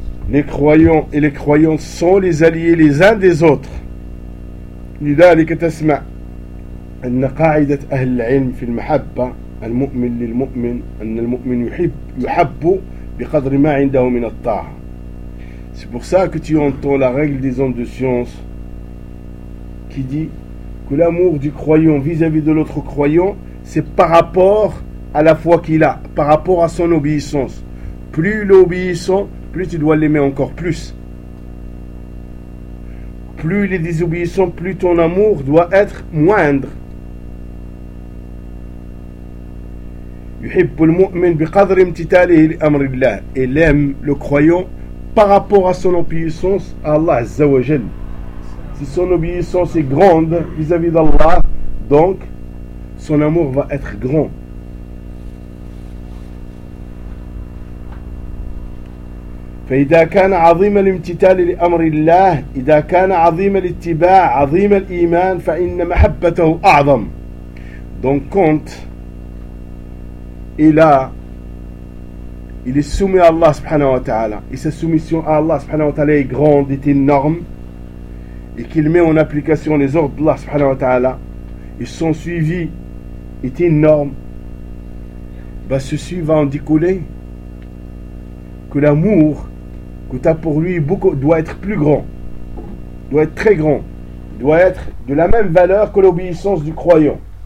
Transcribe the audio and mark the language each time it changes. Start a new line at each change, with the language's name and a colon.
French: Les croyants et les croyantes sont les alliés les uns des autres. C'est pour ça que tu entends que la règle de l'ilm dans la mahabba,
Arabic: المؤمن للمؤمن أن المؤمن يحب بقدر ما عنده من الطاعة.
French: C'est pour ça que tu entends la règle des hommes de science qui dit que l'amour du croyant vis-à-vis de l'autre croyant, c'est par rapport à la foi qu'il a, par rapport à son obéissance. Plus il est obéissant, plus tu dois l'aimer encore plus. Plus il est désobéissant, plus ton amour doit être moindre.
Arabic: يحب المؤمن بقدر امتثاله لأمر الله
French: et l'aime le croyant par rapport à son obéissance à Allah Azza wa Jal. Si son obéissance est grande vis-à-vis d'Allah, donc son amour va être grand.
Arabic: فإذا كان عظيم الامتثال لأمر الله إذا كان عظيم الاتباع عظيم الإيمان فإن محبته أعظم.
French: Donc quand il est soumis à Allah subhanahu wa ta'ala et sa soumission à Allah subhanahu wa ta'ala est grande, est énorme, et qu'il met en application les ordres d'Allah subhanahu wa ta'ala et son suivi est énorme, bah ceci va en découler que l'amour que tu as pour lui beaucoup, doit être plus grand, doit être très grand, doit être de la même valeur que l'obéissance du croyant.